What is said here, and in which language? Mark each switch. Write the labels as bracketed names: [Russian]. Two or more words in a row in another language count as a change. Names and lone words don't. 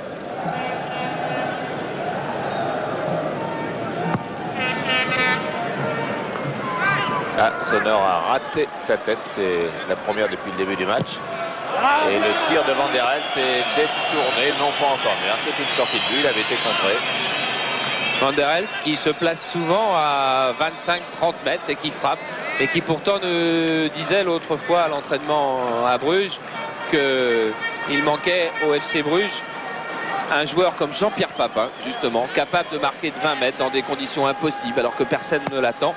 [French] Ah, Sonor a raté sa tête, c'est la première depuis le début du match. Et le tir de Van der Elst est détourné, non pas en corner. C'est une sortie de but, il avait été contré. Van der Elst qui se place souvent à 25-30 mètres et qui frappe, et qui pourtant ne disait l'autre fois à l'entraînement à Bruges qu'il manquait au FC Bruges un joueur comme Jean-Pierre Papin, justement, capable de marquer de 20 mètres dans des conditions impossibles alors que personne ne l'attend.